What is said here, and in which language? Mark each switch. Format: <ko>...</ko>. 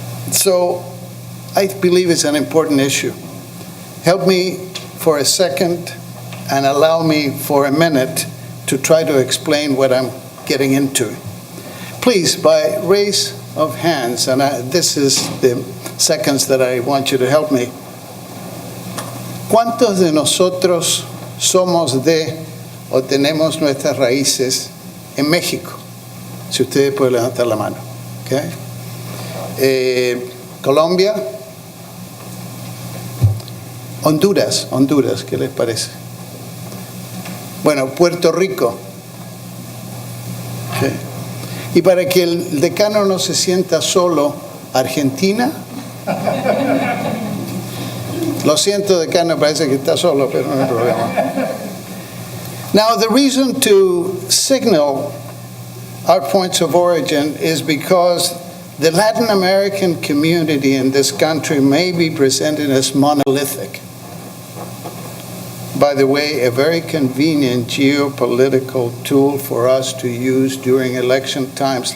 <en>So I believe it's an important issue. Help me for a second and allow me for a minute to try to explain what I'm getting into. Please, by raise of hands, and this is the seconds that I want you to help me.</en> <es>¿Cuántos de nosotros somos de o tenemos nuestras raíces en México? Si ustedes pueden levantar la mano. Okay. Colombia. Honduras, ¿qué les parece? Bueno, Puerto Rico. Okay. Y para que el decano no se sienta solo, Argentina. Lo siento, decano, parece que está solo, pero no hay problema.</es> <en>Now, the reason to signal our points of origin is because the Latin American community in this country may be presented as monolithic. By the way, a very convenient geopolitical tool for us to use during election times.</en>